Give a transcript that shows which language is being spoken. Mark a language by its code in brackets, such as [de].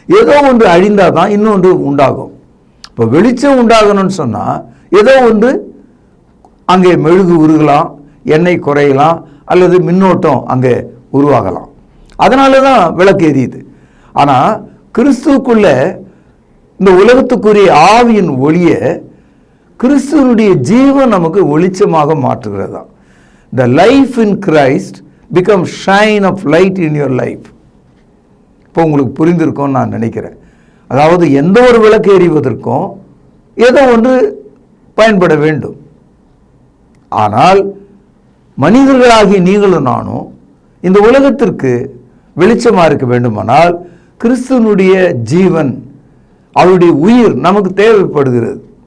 [ta] ஏதோ ஒன்று அழிந்தால் தான் இன்னொன்று உண்டாகும். இப்போ வெளிச்சம் உண்டாகணும்னு சொன்னால் ஏதோ ஒன்று அங்கே மெழுகு உருகலாம், எண்ணெய் குறையலாம் அல்லது மின்னோட்டம் அங்கே உருவாகலாம். அதனால தான் விளக்கு எரியுது. ஆனால் கிறிஸ்துவுக்குள்ள இந்த உலகத்துக்குரிய ஆவியின் ஒளியை கிறிஸ்துவனுடைய ஜீவன் நமக்கு வெளிச்சமாக மாற்றுகிறதா. [en] The life in Christ becomes shine of light in your life. [ta] இப்போ உங்களுக்கு புரிந்திருக்கும்னு நான் நினைக்கிறேன். அதாவது எந்த ஒரு விளக்கு எரிவதற்கும் ஏதோ ஒன்று பயன்பட வேண்டும். ஆனால் மனிதர்களாகிய நீங்களும் நானும் இந்த உலகத்திற்கு வெளிச்சமாக இருக்க வேண்டுமானால் கிறிஸ்துவனுடைய ஜீவன், அவருடைய உயிர் நமக்கு தேவைப்படுகிறது.